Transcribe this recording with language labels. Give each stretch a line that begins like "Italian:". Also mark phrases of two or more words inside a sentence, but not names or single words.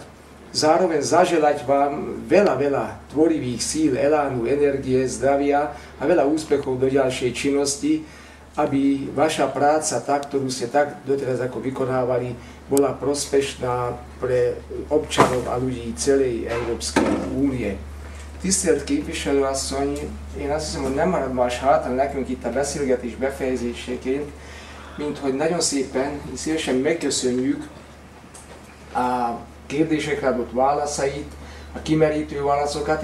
Slovak: Zároveň zaželať vám veľa tvorivých síl, elánu, energie, zdravia a veľa úspechov do ďalšej činnosti, aby vaša práca, tá, ktorú ste tak doteraz ako vykonávali, bola prospešná pre občanov a ľudí celej Európskej únie.
Hungarian: Tisztelt képviselőasszony, én azt hiszem, hogy nem marad más hátra nekünk itt a beszélgetés befejezéseként, mint hogy nagyon szépen, szívesen megköszönjük a kérdésekre adott válaszait, a kimerítő válaszokat.